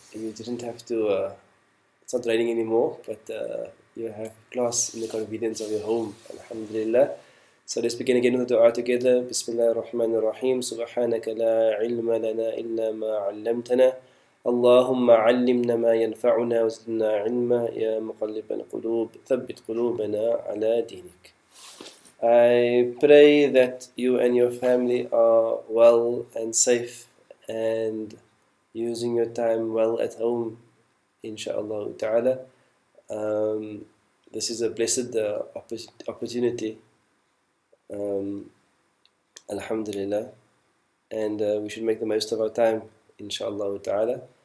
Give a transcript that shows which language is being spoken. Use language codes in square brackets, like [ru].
[en] You didn't have to, it's not raining anymore, but you have class in the convenience of your home. Alhamdulillah. So let's begin again with the dua together. [ar] Bismillah ar-Rahman ar-Rahim. Subhanaka la ilma lana illa ma 'allamtana. اللهم علمنا ما ينفعنا وزدنا علما يا مقلب القلوب ثبت قلوبنا على دينك. [en] I pray that you and your family are well and safe and using your time well at home, inshallah ta'ala. This is a blessed opportunity, alhamdulillah, and we should make the most of our time, inshallah ta'ala.